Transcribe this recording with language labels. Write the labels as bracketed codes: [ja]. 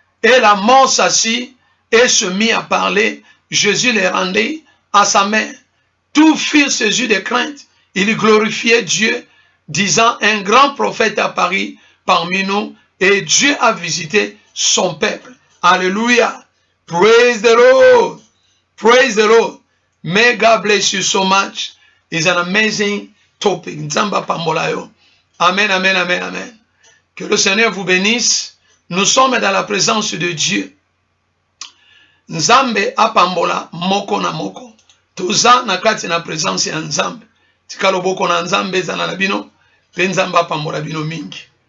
[fr] Et la mort s'assit et se mit à parler. Jésus les rendit à sa main. Tous furent saisis de crainte. Il glorifiait Dieu, disant, un grand prophète apparut parmi nous et Dieu a visité son peuple. [en] Alléluia. Praise the Lord. Praise the Lord. May God bless you so much. It's an amazing topic. Nzamba pambolayo. Amen, amen, amen, amen. [fr] Que le Seigneur vous bénisse. Nous sommes dans la présence de Dieu. [ln] Nzambe apambola moko na moko. Toza na kati na présence ya Nzambe. Tikalo boko na Nzambe zana na bino. Pe Nzamba apambola bino mingi.